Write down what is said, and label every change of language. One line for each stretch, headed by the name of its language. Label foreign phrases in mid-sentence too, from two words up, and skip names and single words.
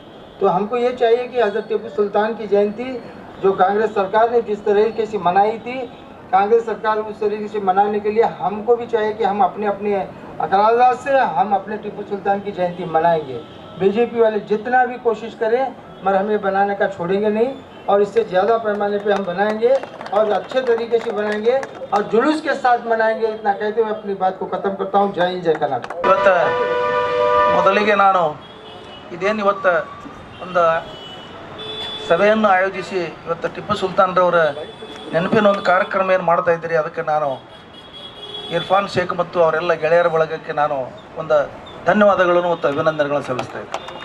Hindi: तो हमको ये चाहिए कि हज़रत टीपू सुल्तान की जयंती जो कांग्रेस सरकार ने जिस तरीके से मनाई थी, कांग्रेस सरकार उस तरीके से मनाने के लिए हमको भी चाहिए कि हम अपने अपने अकरारात से हम अपने टीपू सुल्तान की जयंती मनाएंगे। बीजेपी वाले जितना भी कोशिश करें मगर हमें बनाने का छोड़ेंगे नहीं, और इससे ज़्यादा पैमाने पे हम बनाएंगे और अच्छे तरीके से बनाएंगे और जुलूस के साथ मनाएंगे। इतना कहते हुए अपनी बात को ख़त्म करता हूँ। जय हिंद, जय कर्नाटक।
Kannada: ಇವತ್ತು ಮೊದಲಿಗೆ ನಾನು ಇದೇನು ಇವತ್ತು ಒಂದು ಸಭೆಯನ್ನು ಆಯೋಜಿಸಿ ಇವತ್ತು ಟಿಪ್ಪು ಸುಲ್ತಾನ್ರವರ ನೆನಪಿನ ಒಂದು ಕಾರ್ಯಕ್ರಮ ಏನು ಮಾಡ್ತಾ ಇದ್ದೀರಿ, ಅದಕ್ಕೆ ನಾನು ಇರ್ಫಾನ್ ಶೇಖ್ ಮತ್ತು ಅವರೆಲ್ಲ ಗೆಳೆಯರ ಬಳಗಕ್ಕೆ ನಾನು ಒಂದು ಧನ್ಯವಾದಗಳನ್ನು ಮತ್ತು ಅಭಿನಂದನೆಗಳನ್ನು ಸಲ್ಲಿಸ್ತಾ ಇದ್ದೆ.